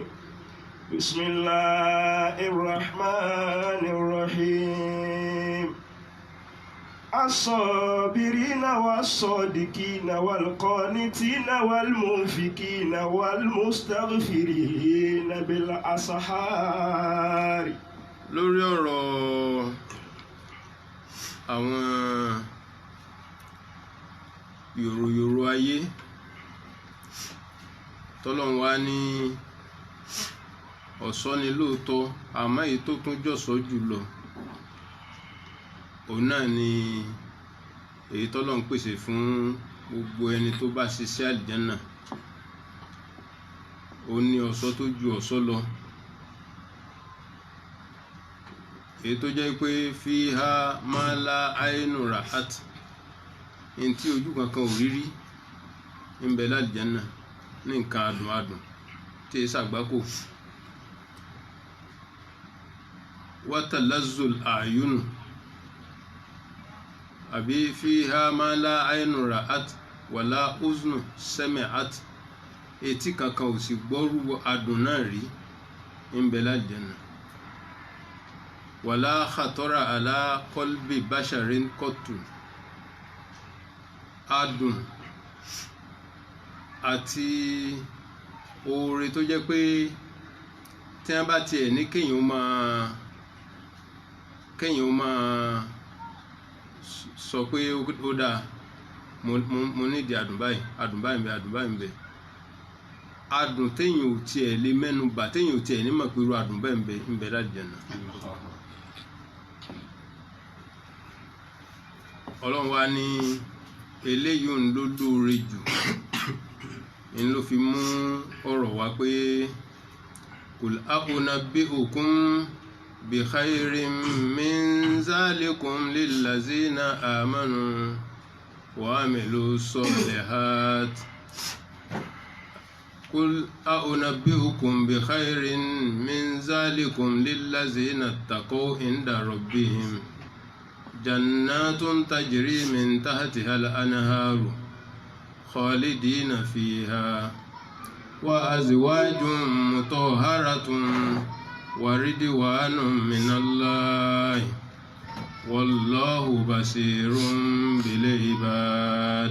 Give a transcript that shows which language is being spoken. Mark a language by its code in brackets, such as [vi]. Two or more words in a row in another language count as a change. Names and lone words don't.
[ar] بسم الله الرحمن الرحيم. الصابرين والصادقين والقانتين والمنفقين والمستغفرين بالأسحار. [yo] lórí ọ̀rọ̀ àwọn yòròyòrò ayé tọ́lọ́run wá ní ọ̀ṣọ́ ni lóòótọ́ àmọ́ èyí tó tún jọ̀ṣọ́ jùlọ òun náà ni èyí tọ́lọ́run pèsè fún gbogbo ẹni tó bá ṣiṣẹ́ àlìjánà. òun ni ọ̀ṣọ́ tó ju ọ̀ṣọ́ lọ, èyí tó jẹ́ pé [ar] فيها ما لا عين رأت, [yo] ní tí ojú kankan ò rírí ń bẹ lálìjánà ní nǹkan adùn adùn tí è ṣàgbákò. [ar] وتلذ الأعين àbí فيها ما لا عين رأت ولا أذن سمعت, [yo] etí kankan ò sì gbọ́rú adùn náà rí ń bẹ lálìjánà. [ar] ولا خطر على قلب بشر قط, [yo] adùn àti oore tó jẹ́ pé tí wọ́n bá tiẹ̀ ní kéèyàn máa sọ pé ó dáa mo nídìí adùn báyìí ń bẹ adùn téèyàn ò tiẹ̀ lè mẹ́nu bà, téèyàn ò tiẹ̀ ní mọ̀ pé irú adùn bẹ́ẹ̀ ń bẹ l'Àlùjánnà. Ọlọ́run wá ní eléyìí ń ló lóore jù ń ló fi mú ọ̀rọ̀ wá pé [ar] قل أؤنبئكم بخير من ذلكم للذين آمنوا وعملوا الصالحات. قل أؤنبئكم بخير من ذلكم للذين اتقوا عند ربهم جنات تجري من تحتها الأنهار خالدين فيها وأزواج مطهرة ورضوان من الله والله بصير بالعباد.